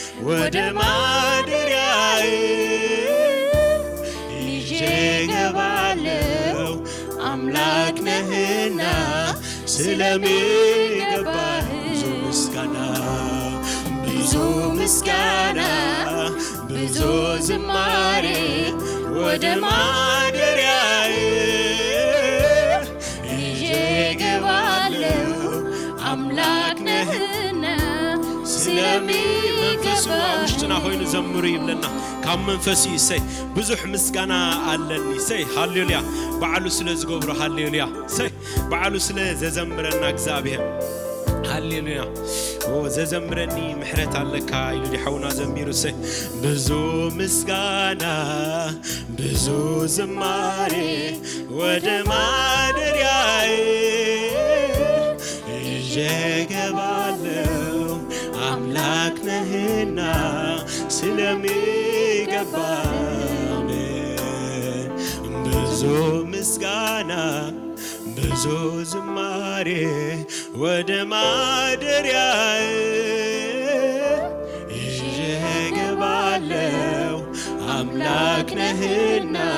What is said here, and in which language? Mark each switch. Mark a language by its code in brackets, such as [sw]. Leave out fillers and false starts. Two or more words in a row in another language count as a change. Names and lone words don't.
[am] ወደ ማደሪያዬ ይዤ እገባለሁ አምላክ ነህና ስለሚገባህ ብዙ ምስጋና ብዙ ዝማሬ ወደ ማደሪያዬ ይዤ እገባለሁ አምላክ ነህና [ti] ስለሚገባህ ውሽጥና ሆይኑ ዘምሩ ይብለና ካብ መንፈስ ይሰይ ብዙሕ ምስጋና ኣለኒ ሰይ ሃሌሉያ በዓሉ ስለ ዝገብሮ ሃሌሉያ ሰይ በዓሉ ስለ ዘዘምረና እግዚአብሔር ሃሌሉያ ዘዘምረኒ ምሕረት ኣለካ ኢሉ ዲሓውና ዘሚሩ ሰይ [am] ብዙ ምስጋና ብዙ ዝማሬ ወደ ማደሪያዬ ይዤ እገባለሁ አምላክ ነህና ስለሚገባህ ብዙ ምስጋና ብዙ ዝማሬ ወደ ማደሪያዬ ይዤ እገባለሁ አምላክ ነህና